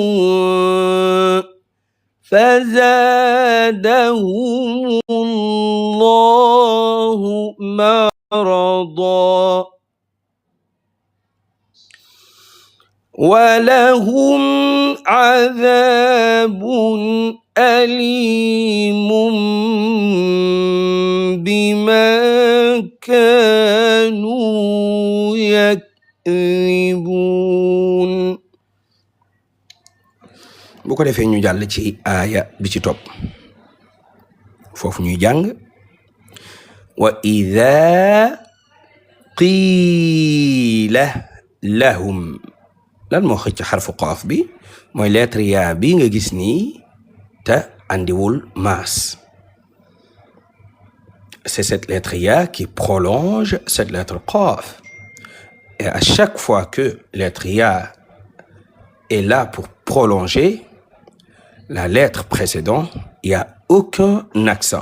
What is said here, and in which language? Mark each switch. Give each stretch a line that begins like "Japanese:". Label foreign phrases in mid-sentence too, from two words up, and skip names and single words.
Arabic: فزادهم الله مرضا ولهم عذاب أليم بما كانوا يكذبون.
Wolof: bu ko defee ñu jàll ci aaya bi ci topp foofu ñuy jàng
Arabic: وإذا قيل لهم.
Wolof: lan moo xëcc xarfu qaaf bi mooy lettre yaa bi nga gis nii te andiwul maas.
French: C'est cette lettre ya qui prolonge cette lettre qaf. Et à chaque fois que lettre ya est là pour prolonger la lettre précédente, il n'y a aucun accent.